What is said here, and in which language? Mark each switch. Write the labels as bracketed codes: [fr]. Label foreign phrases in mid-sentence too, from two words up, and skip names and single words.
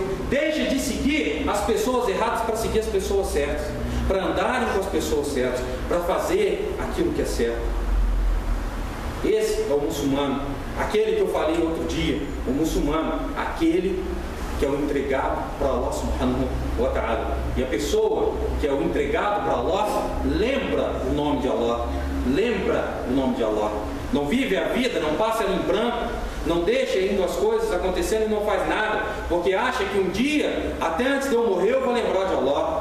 [pt] Deixa de seguir as pessoas erradas para seguir as pessoas certas, para andarem com as pessoas certas, para fazer aquilo que é certo. Esse é o muçulmano. Aquele que eu falei outro dia, o muçulmano, aquele que é o entregado para [ar] الله سبحانه وتعالى. [pt] E a pessoa que é o entregado para Allah, lembra o nome de Allah. Lembra o nome de Allah. Não vive a vida, não passa ela em branco, não deixa indo as coisas acontecendo e não faz nada, porque acha que um dia, até antes de eu morrer, eu vou lembrar de Allah.